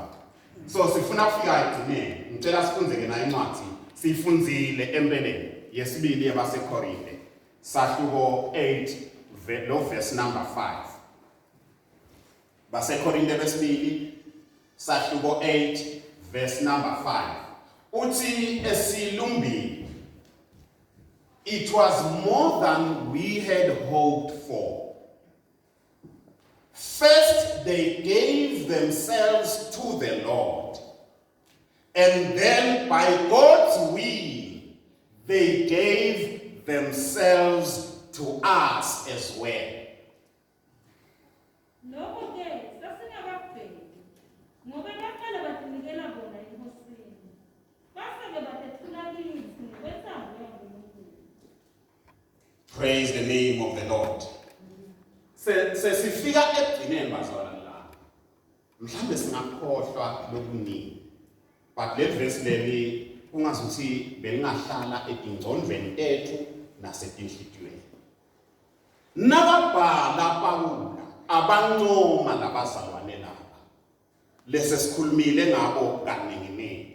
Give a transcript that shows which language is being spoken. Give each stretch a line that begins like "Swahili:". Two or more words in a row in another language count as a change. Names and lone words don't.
Swati: So sifuna kufika ekugcineni, ngicela sifunzeke nayo incwadi siyifunzile empeleni yesibili yabaseKorinte, sahluko 8 lo
English: verse number 5.
Swati: baseKorinte besibili sahluko 8
English: verse number 5.
Swati: Uthi esilumbili,
English: it was more than we had hoped for. First, they gave themselves to the Lord, and then by God's will, they gave themselves to us as well. Praise the name of the Lord.
Swati: Sesifika ekugcineni bazalwane la, mhlambe singakhohlwa lokuningi, but le verse leli ungazuthi belingahlala etingcondweni tethu nasetinhlitiyweni. Nababhala Pawula abancoma labazalwane laba, lese sikhulumile ngabo kaningi.